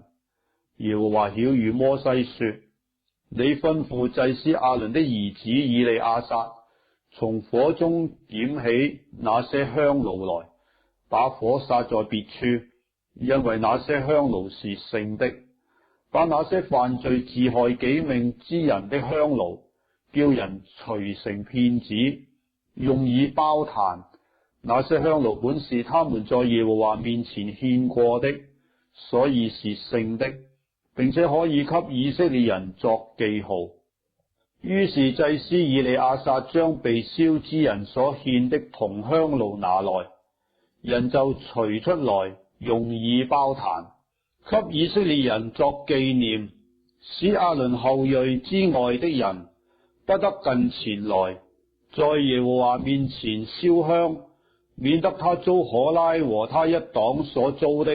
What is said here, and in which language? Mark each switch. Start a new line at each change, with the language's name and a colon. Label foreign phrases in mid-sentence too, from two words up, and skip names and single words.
Chinese: 耶和華曉諭摩西說：你吩咐祭司亞倫的兒子以利亞撒，從火中撿起那些香爐來，把火撒在別處，因為那些香爐是聖的。把那些犯罪自害己命之人的香爐，叫人捶成片子，用以包壇。那些香爐本是他們在耶和華面前獻過的，所以是聖的，並且可以給以色列人作記號。於是祭司以利亞撒將被燒之人所獻的銅香爐拿來，人就捶出來，用以包壇，給以色列人作紀念，使亞倫後裔之外的人不得近前來，在耶和華面前燒香，免得他遭可拉和他一黨所遭的。